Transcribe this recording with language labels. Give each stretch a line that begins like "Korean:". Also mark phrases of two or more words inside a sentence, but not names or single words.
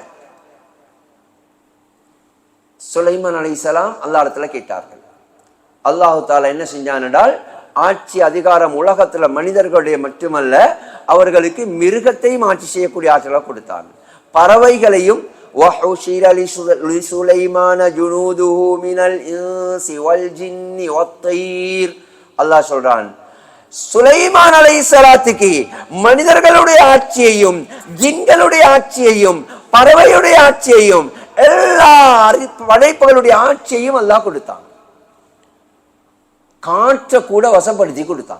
Tamil: சுலைமான் அலைஹிஸ்ஸலாம் அல்லாஹ்விடத்துல கேட்டார்கள். அல்லாஹ் தஆலா என்ன செஞ்சான் என்றால், ஆட்சி அதிகாரம் உலகத்துல மனிதர்களுடைய மட்டுமல்ல, அவர்களுக்கு மிருகத்தையும் ஆட்சி செய்யக்கூடிய ஆற்றலை கொடுத்தான்.
Arabic: பறவைகளையும் وَحُشِرَ لِسُلَيْمَانَ جُنُودُهُ مِنَ الْإِنسِ وَالْجِنِّ وَالطَّيْرِ.
Tamil: அல்லாஹ் சொல்றான், சுலைமான் அலைஹிஸ்ஸலாத்துக்கு மனிதர்களுடைய ஆட்சியையும் ஜின்களுடைய ஆட்சியையும் பறவையுடைய ஆட்சியையும் எல்லா படைப்புகளுடைய ஆட்சியையும் அல்லாஹ் கொடுத்தான். காற்றை கூட வசப்படுத்தி கொடுத்தான்.